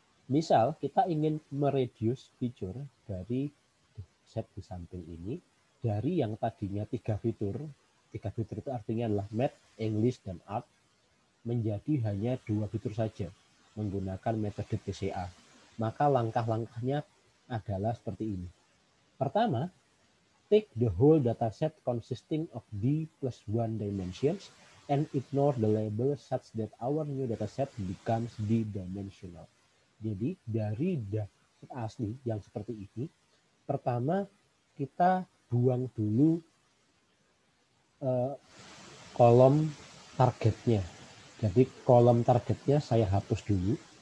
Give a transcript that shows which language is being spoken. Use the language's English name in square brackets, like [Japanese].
[Indonesian] Misal kita ingin mereduce feature dari set di samping ini dari yang tadinya 3 fitur itu artinya adalah Math, English, dan Art, menjadi hanya 2 fitur saja menggunakan metode PCA. Maka langkah-langkahnya adalah seperti ini. Pertama, [English] take the whole dataset consisting of D plus 1 dimensions and ignore the label such that our new dataset becomes D-dimensional. [Indonesian] Jadi dari dataset asli yang seperti ini, pertama kita buang dulu kolom targetnya. Jadi kolom targetnya saya hapus dulu.